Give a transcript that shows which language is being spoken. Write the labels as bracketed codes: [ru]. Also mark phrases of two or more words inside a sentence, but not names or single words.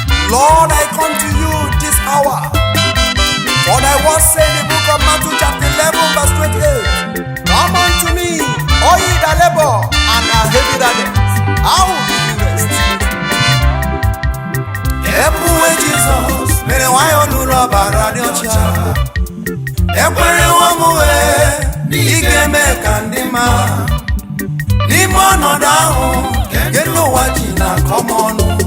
[en] Lord, I come to you this hour. For thy word say in the book of Matthew chapter eleven verse twenty-eight, "Come unto me, all ye that labor and are heavy laden, I will give you rest." [ig] Ebuwe Jizọs mere nwanyị ọnụrụ ọbara dị ọcha. Ekwerewo m wee na ị ga-eme ka ndị mma. N'ime ọnọdụ ahụ, nke ndị ụwa ji na-akọ m ọnụ.